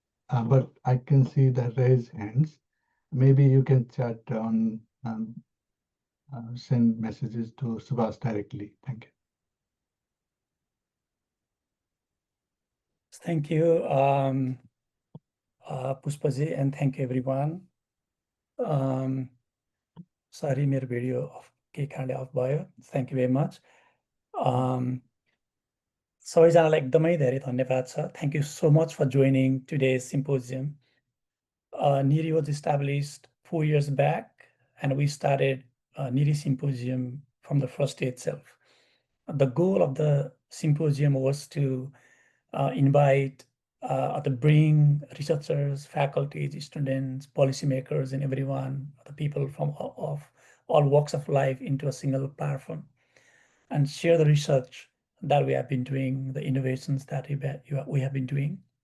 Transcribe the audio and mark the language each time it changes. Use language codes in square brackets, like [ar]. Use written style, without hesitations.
[en] but I can see the raised hands. Maybe you can chat on, send messages to Subhas directly. Thank you. Thank you, Pushpaji, and thank you everyone. Sorry, [ne] मेरो video केही कारणले of भयो. [en] Thank you very much. [ne] सबैजनालाई एकदमै धेरै धन्यवाद छ. [en] Thank you so much for joining today's symposium. NIRI was established 4 years back, and we started NIRI Symposium from the first day itself. The goal of the symposium was to invite to bring researchers, faculties, students, policymakers, and everyone, the people from of all walks of life into a single platform and share the research that we have been doing, the innovations that we have been doing.